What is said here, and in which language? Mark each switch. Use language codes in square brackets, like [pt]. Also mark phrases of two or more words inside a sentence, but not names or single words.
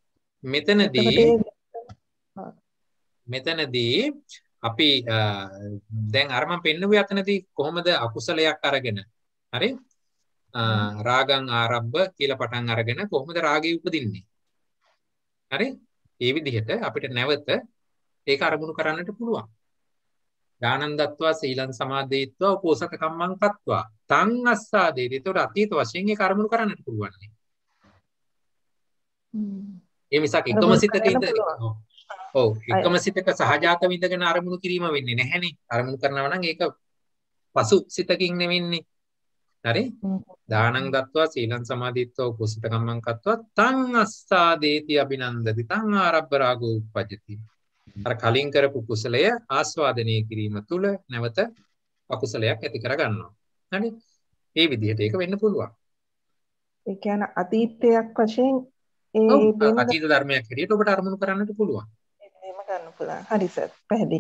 [si] මෙතනදී අපි දැන් අර මම පෙන්නුවේ අතනදී කොහොමද අකුසලයක් අරගෙන හරි රාගං ආරම්භ කියලා පටන් අරගෙන කොහොමද රාගය උපදින්නේ හරි ඒ විදිහට අපිට නැවත ඒක අරමුණු කරන්නට පුළුවන් [pi] දානං දත්වා සීලං සමාදේත්වා උපෝසත කම්මං කତ୍වා තං අස්සාදේති. [si] ඒතකොට අතීත වශයෙන් ඒක අරමුණු කරන්නට පුළුවන් නේ. ඒ මිසක් එකම සිතක ඉඳ ඔව් එකම සිතක සහජාත විඳගෙන අරමුණු කිරීම වෙන්නේ නැහැනේ. අරමුණු කරනවා නම් ඒක පසු සිතකින් නෙවෙන්නේ. [pi] හරි? දානං දත්වා සීලං සමාදිත්වා උපෝසත කම්මං කତ୍වා තං අස්සාදේති අභිනන්දති තං ආරබ්බ රාගෝ උප්පජ්ජති. [si] අර කලින් කරපු කුසලය ආස්වාදනය කිරීම තුළ නැවත අකුසලයක් ඇති කර ගන්නවා. හරි? මේ විදිහට ඒක වෙන්න පුළුවන්. ඒ කියන්නේ අතීතයක් වශයෙන් අතීත ධර්මයක් හැටියට ඔබට අරමුණු කරන්නට පුළුවන්. එහෙම ගන්න පුළුවන්. හරි සර්. පැහැදිලි.